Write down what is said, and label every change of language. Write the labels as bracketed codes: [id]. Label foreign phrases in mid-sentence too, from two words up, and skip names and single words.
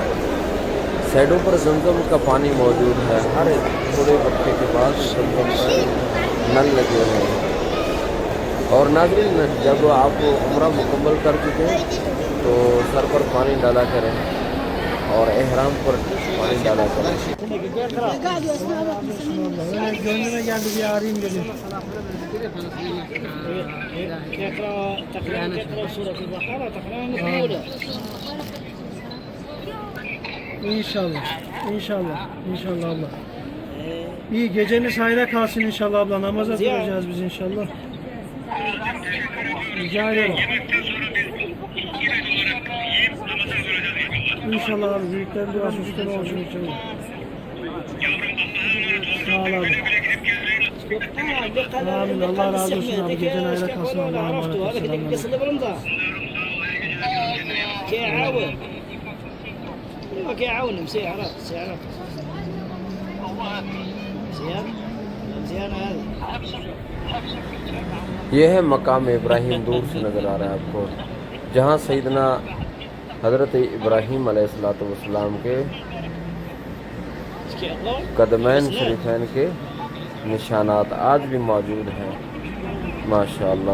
[ur] سائڈوں پر زمزم کا پانی موجود ہے. ہر تھوڑے وقفے کے بعد زمزم پر نل لگے ہوئے ہیں. اور ناظرین جب آپ عمرہ مکمل کر چکے تو سر پر پانی ڈالا کریں اور احرام پر پانی ڈالا کریں. [tr] İnşallah, inşallah, inşallah abla. İyi geceniz hayra kalsın inşallah abla. Namaza duracağız biz inşallah. Rica ederim. İnşallah abi büyüklerin duası üstüne olsun inşallah. Sağ ol abi. Amin. Allah razı olsun abi. Gecen hayra kalsın. Allah'a emanet olsun. [ar] يعاون مسيارات زيادة هذه. [ur] یہ ہے مقام ابراہیم دور سے نظر آ رہا ہے آپ کو جہاں سیدنا حضرت ابراہیم علیہ السلام کے قدمین شریفین کے نشانات آج بھی موجود ہیں ماشاءاللہ.